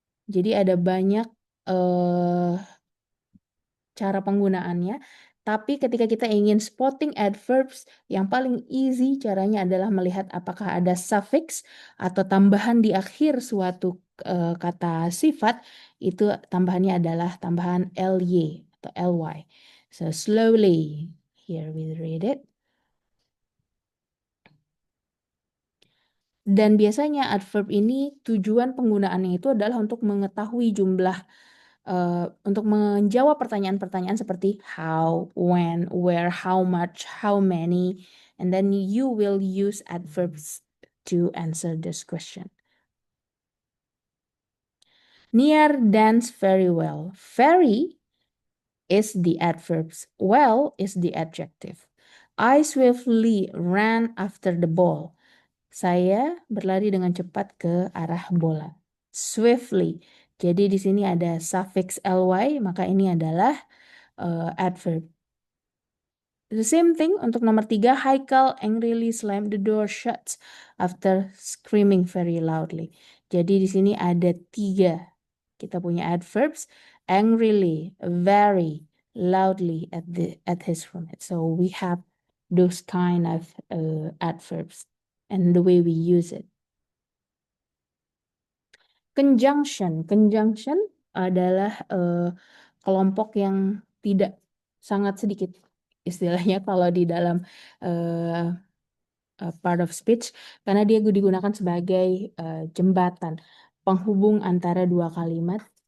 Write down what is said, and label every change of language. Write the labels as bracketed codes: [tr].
[id] Jadi ada banyak cara penggunaannya. Tapi ketika kita ingin spotting adverbs, yang paling easy caranya adalah melihat apakah ada suffix atau tambahan di akhir suatu kata sifat. Itu tambahannya adalah tambahan ly atau ly. [en] So slowly, here we read it. [id] Dan biasanya adverb ini tujuan penggunaannya itu adalah untuk mengetahui jumlah, untuk menjawab pertanyaan-pertanyaan seperti [en] how, when, where, how much, how many, and then you will use adverbs to answer this question. Niar dance very well. Very is the adverbs. Well is the adjective. I swiftly ran after the ball. [id] Saya berlari dengan cepat ke arah bola. Swiftly. Jadi di sini ada suffix ly, maka ini adalah adverb. [en] The same thing [id] untuk nomor 3, [en] Haikal angrily slammed the door shut after screaming very loudly. [id] Jadi di sini ada 3. Kita punya [en] adverbs angrily, very loudly at his roommate. So we have those kind of adverbs and the way we use it. [id] Conjunction adalah kelompok yang tidak sangat sedikit istilahnya kalau di dalam part of speech karena dia digunakan sebagai jembatan penghubung antara dua kalimat.